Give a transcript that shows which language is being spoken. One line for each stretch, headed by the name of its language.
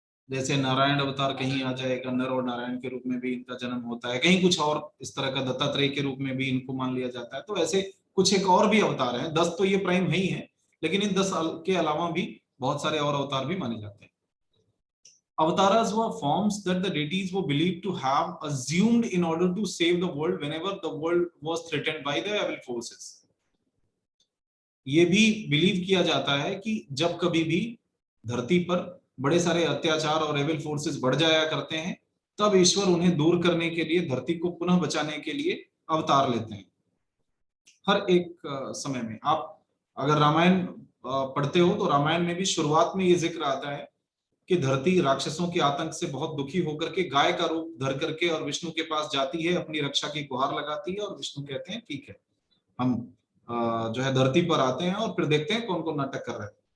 Hindi: जैसे नारायण अवतार कहीं आ जाएगा, नर और नारायण के रूप में भी इनका जन्म होता है, कहीं कुछ और इस तरह का दत्तात्रेय के रूप में भी इनको मान लिया जाता है। तो ऐसे कुछ एक और भी अवतार हैं, 10 तो ये प्राइम है ही है, लेकिन इन 10 के अलावा भी बहुत सारे और अवतार भी माने जाते हैं।
English: Avatars were forms that the deities were believed to have assumed in order to save the world whenever the world was threatened by the evil forces.
Hindi: ये भी बिलीव किया जाता है कि जब कभी भी धरती पर बड़े सारे अत्याचार और एविल फोर्सेस बढ़ जाया करते हैं, तब ईश्वर उन्हें दूर करने के लिए, धरती को पुनः बचाने के लिए अवतार लेते हैं। हर एक समय में आप अगर रामायण पढ़ते हो तो रामायण में भी शुरुआत में ये जिक्र आता है कि धरती राक्षसों के आतंक से बहुत दुखी होकर के गाय का रूप धर करके और विष्णु के पास जाती है, अपनी रक्षा की गुहार लगाती है, और विष्णु कहते हैं ठीक है, हम जो है धरती पर आते हैं और फिर देखते हैं कौन कौन नाटक कर रहे हैं।